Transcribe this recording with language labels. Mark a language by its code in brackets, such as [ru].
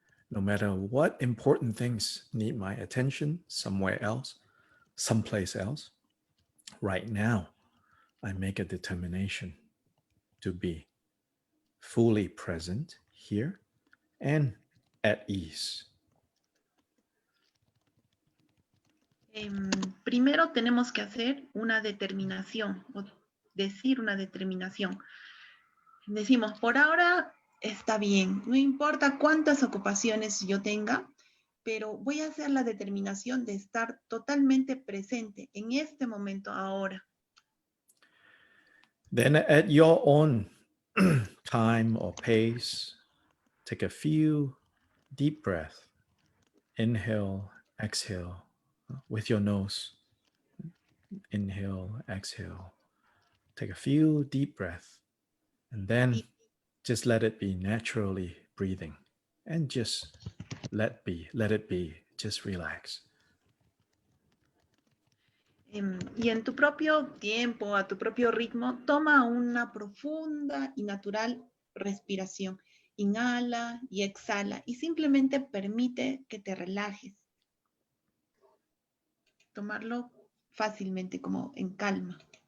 [en] No matter what important things need my attention somewhere else, someplace else, right now, I make a determination to be fully present here and at ease. [es] Primero tenemos que hacer una determinación, o decir una determinación. Decimos, por ahora está bien, no importa cuántas ocupaciones yo tenga, pero voy a hacer la determinación de estar totalmente presente en este momento ahora. [en] Then at your own time or pace, take a few deep breaths. Inhale, exhale with your nose. Inhale, exhale. Take a few deep breaths and then just let it be naturally breathing and just let it be, just relax. [es] Y en tu propio tiempo, a tu propio ritmo, toma una profunda y natural respiración. Inhala y exhala y simplemente permite que te relajes. Tomarlo fácilmente, como en calma.